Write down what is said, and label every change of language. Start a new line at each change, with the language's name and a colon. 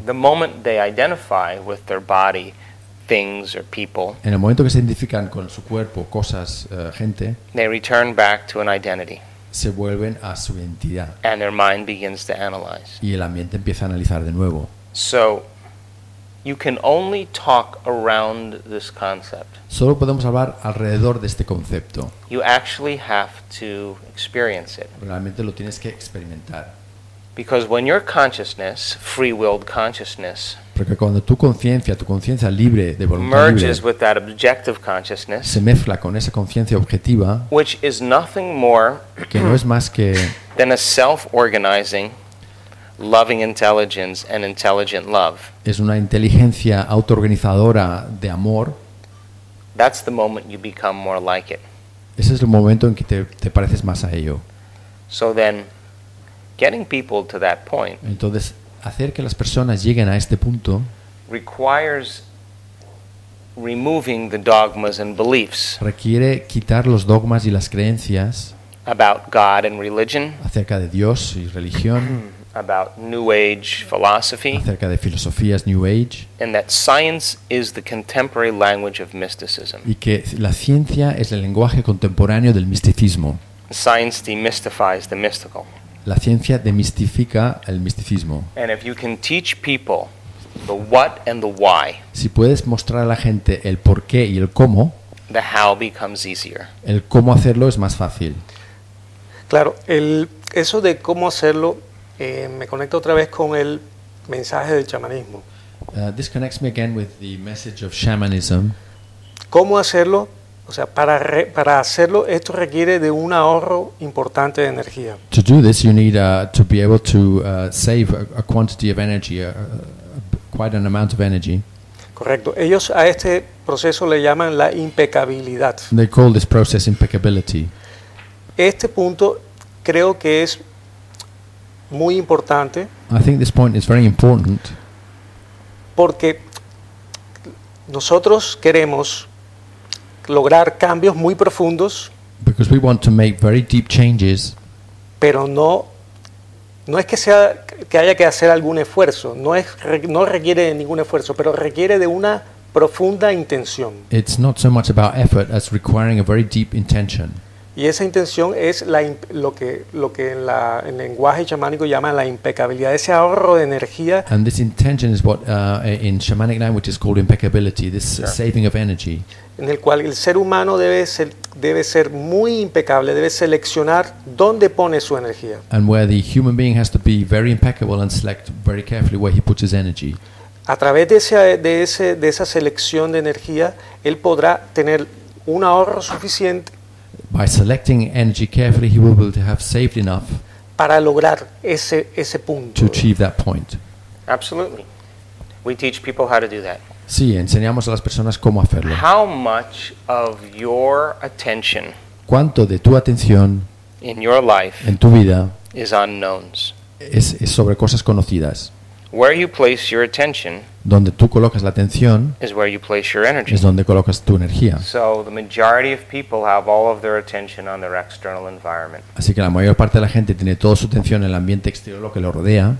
English: The moment they identify with their body, things or people,
Spanish: en el momento que se identifican con su cuerpo, cosas, gente,
English: they return back to an identity,
Spanish: se vuelven a su identidad,
English: and their mind begins to analyze,
Spanish: y el ambiente empieza a analizar de nuevo.
English: So you can only talk around this concept.
Spanish: Solo podemos hablar alrededor de este concepto.
English: You actually have to experience it.
Spanish: Realmente lo tienes que experimentar.
English: Because when your consciousness, free-willed consciousness,
Spanish: porque cuando tu conciencia libre de voluntad,
English: merges
Spanish: libre,
English: with that objective consciousness,
Spanish: se mezcla con esa conciencia objetiva,
English: which is nothing more,
Spanish: que no es más que
English: than a self-organizing loving intelligence and intelligent love.
Spanish: Es una inteligencia autoorganizadora de amor.
English: That's the moment you become more like it.
Spanish: Ese es el momento en que te pareces más a ello.
English: So then, getting people to that point,
Spanish: entonces, hacer que las personas lleguen a este punto,
English: requires removing the dogmas and beliefs,
Spanish: requiere quitar los dogmas y las creencias,
English: about God and religion,
Spanish: acerca de Dios y religión,
English: about New Age philosophy,
Spanish: acerca de filosofías New Age,
English: and that science is the contemporary language of mysticism,
Spanish: y que la ciencia es el lenguaje contemporáneo del misticismo.
English: Science demystifies the mystical.
Spanish: La ciencia demistifica el misticismo.
English: And if you can teach people the what and the why,
Spanish: si puedes mostrar a la gente el por qué y el cómo,
English: the how becomes easier.
Spanish: El cómo hacerlo es más fácil. Claro, eso de cómo hacerlo, me conecto otra vez con el mensaje del chamanismo.
English: This connects me again with the message of shamanism.
Spanish: ¿Cómo hacerlo? O sea, para hacerlo, esto requiere de un ahorro importante de energía.
English: To do this, you need to be able to save a quantity of energy, quite an amount of energy.
Spanish: Correcto. Ellos a este proceso le llaman la impecabilidad.
English: They call this process impeccability.
Spanish: Este punto creo que es muy importante.
English: I think this point is very important.
Spanish: Porque nosotros queremos lograr cambios muy profundos.
English: Because we want to make very deep changes.
Spanish: Pero no es que sea que haya que hacer algún esfuerzo. No requiere de ningún esfuerzo, pero requiere de una profunda intención.
English: It's not so much about effort as requiring a very deep intention.
Spanish: Y esa intención es lo que en lenguaje chamánico llaman la impecabilidad, ese ahorro de energía.
English: And this intention is what in shamanic language is called impeccability, this saving of energy.
Spanish: En el cual el ser humano debe ser muy impecable, debe seleccionar dónde pone su energía.
English: And where the human being has to be very impeccable and select very carefully where he puts his energy.
Spanish: A través de esa selección de energía, él podrá tener un ahorro suficiente.
English: By selecting energy carefully, he will be able to have saved enough
Spanish: para lograr ese punto,
English: to achieve that point. Absolutely. We teach people how to do that.
Spanish: Sí, enseñamos a las personas cómo hacerlo.
English: How much of your attention,
Spanish: cuánto de tu atención,
English: in your life,
Spanish: en tu vida,
English: is unknowns,
Spanish: es sobre cosas conocidas.
English: Where you place your attention,
Spanish: donde tú colocas la atención
English: is where you place your energy.
Spanish: Es donde colocas tu energía.
English: So the majority of people have all of their attention on their external environment.
Spanish: Así que la mayor parte de la gente tiene toda su atención en el ambiente exterior, lo que lo rodea.